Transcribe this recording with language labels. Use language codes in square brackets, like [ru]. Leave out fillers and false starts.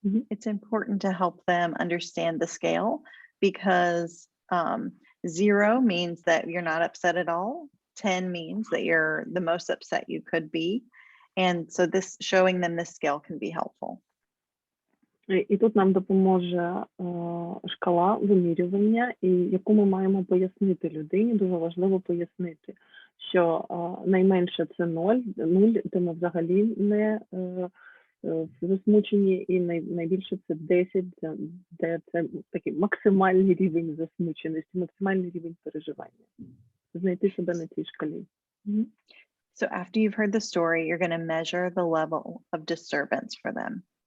[en] It's important to help them understand the scale, because 0 means that you're not upset at all. 10 means that you're the most upset you could be. And so this, showing them this scale, can be helpful. [uk] І тут нам допоможе шкала вимірювання, і яку ми маємо пояснити людині. Дуже важливо пояснити, що найменше це 0, де ми взагалі не засмучені, і найбільше це 10, де це такий максимальний рівень засмученості, максимальний рівень переживання. Знайти себе на цій шкалі. [en] So after you've heard the story, you're going to measure the level of disturbance for them.